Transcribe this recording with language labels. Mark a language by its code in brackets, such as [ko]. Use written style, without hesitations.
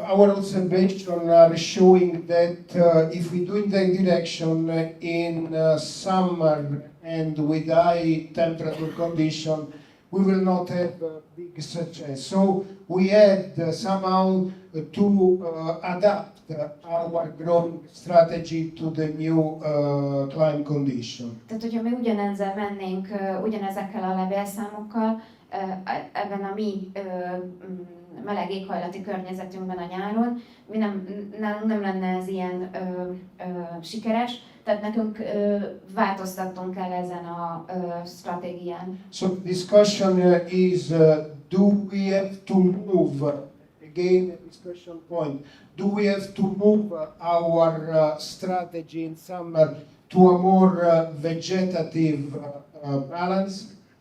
[en] Our observations are showing that if we do in that direction in summer and with high temperature condition, we will not have big success. So we had somehow to adapt our growing strategy to the new climate condition. [hu] Tehát, hogyha mi ugyanezzel mennénk, ugyanezekkel a levélszámokkal, ebben a mi meleg éghajlati környezetünkben a nyáron, nálunk nem lenne ez ilyen sikeres, tehát nekünk változtatnunk kell ezen a stratégián. [en] So the discussion is, do we have to move, again a discussion point, do we have to move our strategy in summer to a more vegetative balance?